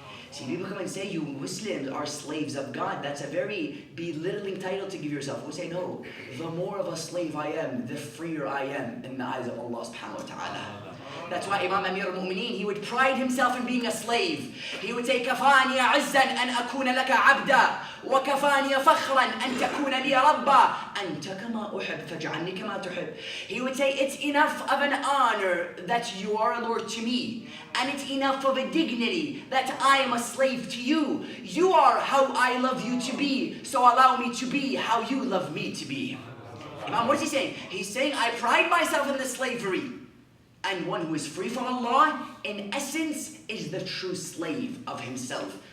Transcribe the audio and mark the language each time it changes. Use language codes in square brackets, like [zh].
[en] See, people come and say, you Muslims are slaves of God. That's a very belittling title to give yourself. We say, no, the more of a slave I am, the freer I am in the eyes of Allah subhanahu wa ta'ala. That's why Imam Amir al-Mu'mineen, he would pride himself in being a slave. He would say, [ar] كَفَانِيَ عِزًّا أَنْ أَكُونَ لَكَ عَبْدًا وَكَفَانِيَ فَخْرًا أَنْ تَكُونَ لِي رَبًّا أَنْتَ كَمَا أُحِبْ فَاجْعَلْنِي كَمَا تُحِبْ. [en] He would say, it's enough of an honor that you are a Lord to me. And it's enough of a dignity that I am a slave to you. You are how I love you to be, so allow me to be how you love me to be. Imam, what is he saying? He's saying, I pride myself in the slavery. And one who is free from Allah, in essence, is the true slave of himself.